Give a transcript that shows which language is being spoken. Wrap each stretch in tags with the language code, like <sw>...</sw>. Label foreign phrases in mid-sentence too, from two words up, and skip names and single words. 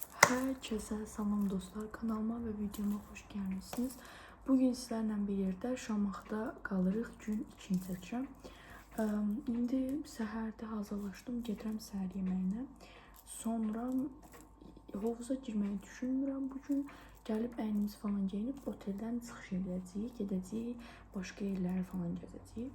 <tr>Herkese salam dostlar, kanalıma ve videoma hoş gelmişsiniz. Bugün sizlerle bir yerde</tr> <az>Şamaxda qalırıq, gün 2-ni çəkirəm. İndi səhərdə hazırlaşdım, gedirəm səhər yeməyinə. Sonra hovuza girməyi düşünmürəm bugün. Gəlib əynimizi falan geyinib oteldən çıxış edəcəyik, gedəcəyik, başqa yerlərə falan gəzəcəyik.</az>